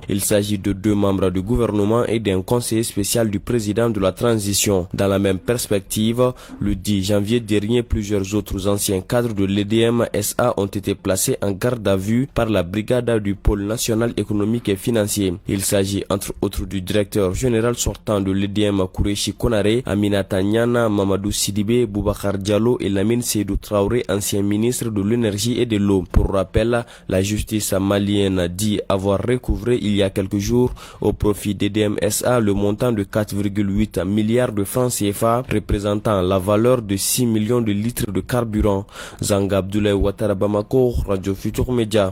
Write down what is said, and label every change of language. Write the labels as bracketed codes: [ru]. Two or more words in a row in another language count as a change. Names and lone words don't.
[fr] Il s'agit de 2 membres du gouvernement et d'un conseiller spécial du président de la transition. Dans la même perspective, le 10 janvier dernier, plusieurs autres anciens cadres de l'EDM SA ont été placés en garde à vue par la brigade du pôle national économique et financier. Il s'agit entre autres du directeur général sortant de l'EDM Kourechi Konaré, Aminata Nyana, Mamadou Sidibé, Boubacar Diallo et Lamine Seydou Traoré, ancien ministre de l'énergie et de l'eau. Pour rappel, la justice malienne dit avoir recouvré il y a quelques jours au profit d'EDM SA le montant de 4,8 milliards de francs CFA, représentant la valeur de 6 millions de litres de carburant. Zanga Abdoulaye Ouattara, Bamako, Radio Futur Média.